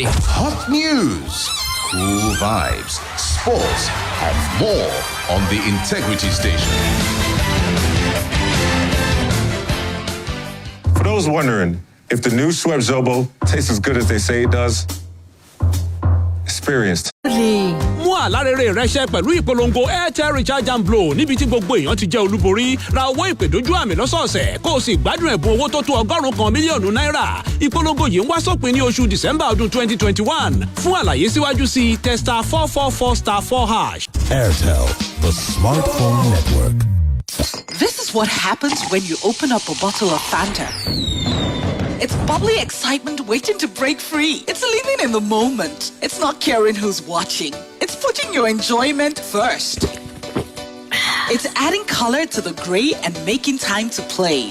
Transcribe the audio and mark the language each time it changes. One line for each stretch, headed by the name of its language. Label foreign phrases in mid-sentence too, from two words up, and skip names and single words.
English: Hot news, cool vibes, sports, and more on the Integrity Station. For those wondering if the new Schweppes Zobo tastes as good as they say it does, experienced.
Yoruba: mú àlárẹ̀rẹ̀ rẹ ṣẹ pẹ̀lú ìpolongo airtel recharge and blow níbi tí gbogbo èèyàn ti jẹ́ olúborí ra owó ìpè dójú àmì lọ́sọ̀ọ̀sẹ̀ kó o sì gbádùn ẹ̀bùn owó tó tó $100 mílíọ̀nù náírà. ìpolongo yìí ń wá sópin ní oṣù December ọdún 2021. fún àlàyé síwájú sí testa 444*4#.
English: Airtel, the smartphone network. This is what happens when you open up a bottle of Fanta. It's bubbly excitement waiting to break free. It's living in the moment. It's not caring who's watching. It's putting your enjoyment first. It's adding color to the gray and making time to play.